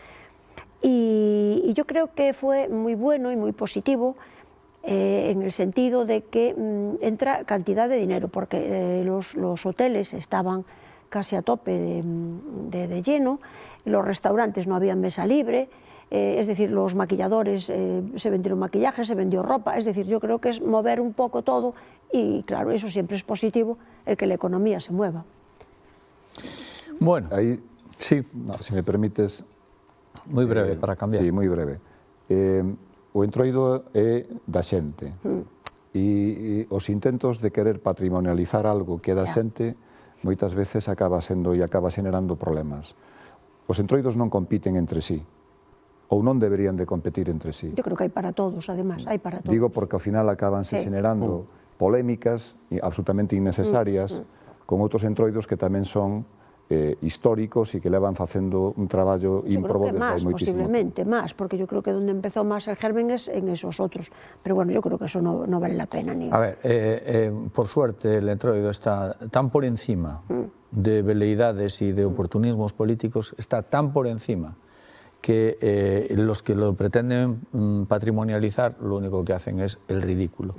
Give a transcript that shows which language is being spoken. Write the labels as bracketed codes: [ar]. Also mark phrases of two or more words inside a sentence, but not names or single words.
[es] Y yo creo que fue muy bueno y muy positivo en el sentido de que entra cantidad de dinero, porque los hoteles estaban casi a tope de lleno, los restaurantes no había mesa libre, es decir, los maquilladores, se vendieron maquillaje, se vendió ropa, es decir, yo creo que es mover un poco todo y claro, eso siempre es positivo, el que la economía se mueva. Bueno, ahí, sí. No, si me permites... [gl] Moi breve, para cambiar. Sí, moi breve. O entroido é da xente e os intentos de querer patrimonializar algo que é da xente moitas veces acaba sendo e acaba xenerando problemas. Os entroidos non compiten entre sí, ou non deberían de competir entre sí. [es] Yo creo que [gl] hai para todos, además, hai para todos. Digo porque ao final acabanse xenerando polémicas absolutamente innecesarias con outros entroidos que tamén son históricos e que levan facendo un traballo ímprobo desde hai moitísimo tempo. [es] Posiblemente más, porque yo creo que donde empezó más el germen es en esos otros. Pero bueno, yo creo que eso no vale la pena. A ver, por suerte el entroido está tan por encima de veleidades y de oportunismos políticos, está tan por encima que los que lo pretenden patrimonializar lo único que hacen es el ridículo.